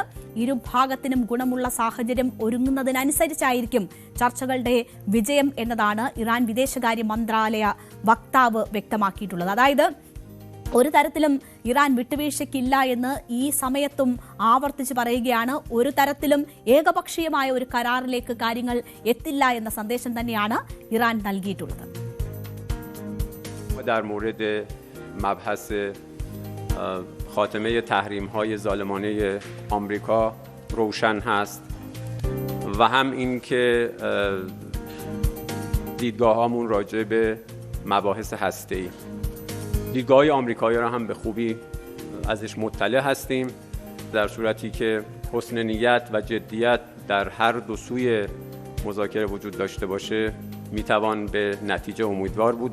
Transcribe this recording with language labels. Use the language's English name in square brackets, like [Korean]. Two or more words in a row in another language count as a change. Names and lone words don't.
[Malayalam] ഇരുഭാഗത്തിനും ഗുണമുള്ള സാഹചര്യം ഒരുങ്ങുന്നതിനനുസരിച്ചായിരിക്കും ചർച്ചകളുടെ വിജയം എന്നതാണ് ഇറാൻ വിദേശകാര്യ മന്ത്രാലയ വക്താവ് വ്യക്തമാക്കിയിട്ടുള്ളത്. അതായത് ഒരു തരത്തിലും ഇറാൻ വിട്ടുവീഴ്ചയ്ക്കില്ല എന്ന് ഈ സമയത്തും ആവർത്തിച്ച് പറയുകയാണ്. ഒരു തരത്തിലും ഏകപക്ഷീയമായ ഒരു കരാറിലേക്ക് കാര്യങ്ങൾ എത്തില്ല എന്ന സന്ദേശം തന്നെയാണ് ഇറാൻ നൽകിയിട്ടുള്ളത്. [Persian] در مورد مبحث خاتمه تحریم‌های ظالمانه آمریکا روشن هست و هم این که دیدگاه‌هامون راجع به مباحث هسته‌ای دیدگاه آمریکایی را هم به خوبی ازش مطلع هستیم، در صورتی که حسن نیت و جدیت در هر دو سوی مذاکره وجود داشته باشه میتوان به نتیجه امیدوار بود.